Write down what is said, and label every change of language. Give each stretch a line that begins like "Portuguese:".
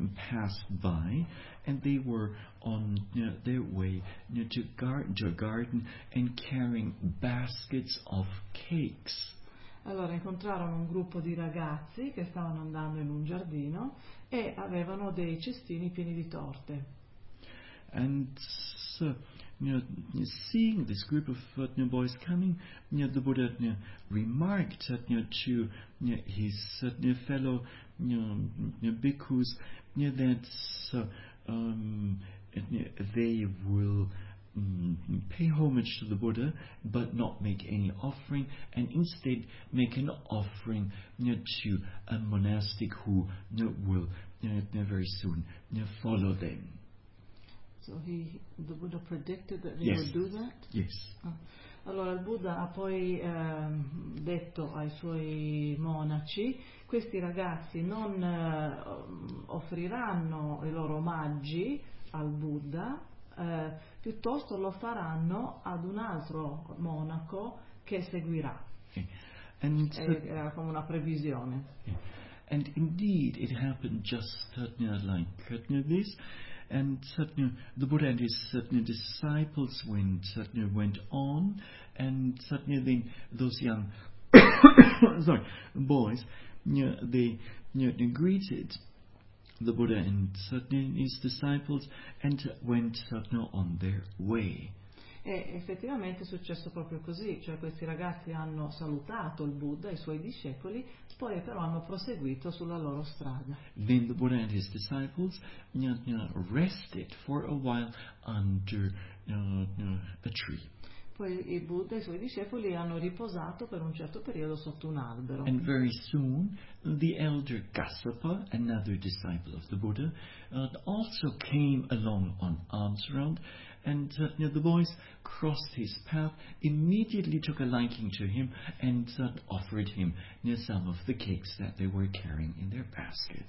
English: passed by, and they were on their way to a garden and carrying baskets of cakes.
Italian: Allora incontrarono un gruppo di ragazzi che stavano andando in un giardino e avevano dei cestini pieni di torte.
English: And so, seeing this group of boys coming, the Buddha remarked to his fellow bhikkhus that they will pay homage to the Buddha but not make any offering, and instead make an offering to a monastic who will very soon follow them. So the Buddha predicted that they would do that? Yes.
Italian: Allora il Buddha ha poi detto ai suoi monaci: questi ragazzi non offriranno i loro omaggi al Buddha, piuttosto lo faranno ad un altro monaco che seguirà. Era come una previsione.
English: And indeed it happened just like this. And the Buddha and his disciples went on, and then those young boys they greeted the Buddha and his disciples and went on their way.
Italian: E effettivamente è successo proprio così, cioè questi ragazzi hanno salutato il Buddha e i suoi discepoli, poi però hanno proseguito sulla loro strada.
English: Then the Buddha and his disciples rested for a while under a tree.
Italian: Poi il Buddha e i suoi discepoli hanno riposato per un certo periodo sotto un albero.
English: And very soon the elder Kassapa, another disciple of the Buddha, also came along on arms round. And the boys crossed his path, immediately took a liking to him, and offered him some of the cakes that they were carrying in their baskets.